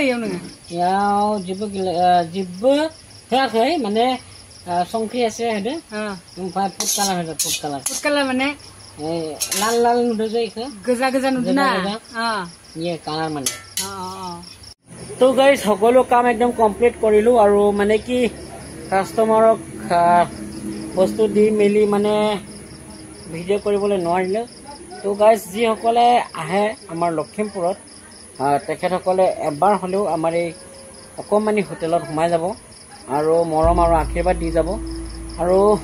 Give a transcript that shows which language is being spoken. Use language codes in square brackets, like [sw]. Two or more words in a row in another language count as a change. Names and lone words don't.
[brx] याव नोङो याव जेबो होआखै माने संख्रि एसे होदो ओमफ्राय [en] food color [brx] माने लाल नुदो जे इखो गोजा नुदो ना ये कालार माने तो गाइस [as] সকলো কাম একদম কমপ্লিট কৰিলো আৰু মানে কি কাস্টমাৰক বস্তু দি মেলি মানে ভিডিঅ' কৰিবলৈ নোৱাৰিলে তো গাইস যি সকলে আহে আমাৰ লখিমপুৰত তেখেতসকলে এবাৰ হলেও আমাৰ এই অকমানি হোটেলত সোমাই যাব আৰু মৰম আৰু আশীৰ্বাদ দি যাব আৰু